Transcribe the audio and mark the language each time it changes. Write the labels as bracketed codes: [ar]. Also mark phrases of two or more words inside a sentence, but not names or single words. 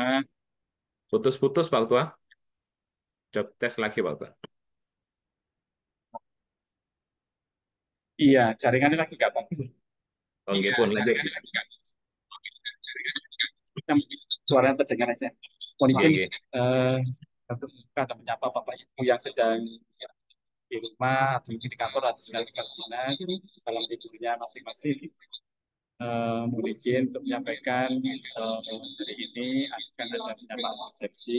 [id] putus, Pak Ketua. Coba tes lagi, Pak Ketua. Iya, jaringannya lagi nggak bagus. Oh, [ban] nggih pun, [id] lanjut. Suaranya terdengar aja. Mohon Nggih, izin nggih. eh, untuk membuka dan menyapa Bapak Ibu yang sedang di rumah atau mungkin di kantor atau sedang tugas dinas dalam tidurnya masing-masing. Mohon izin untuk menyampaikan hari ini akan ada penyampaian persepsi.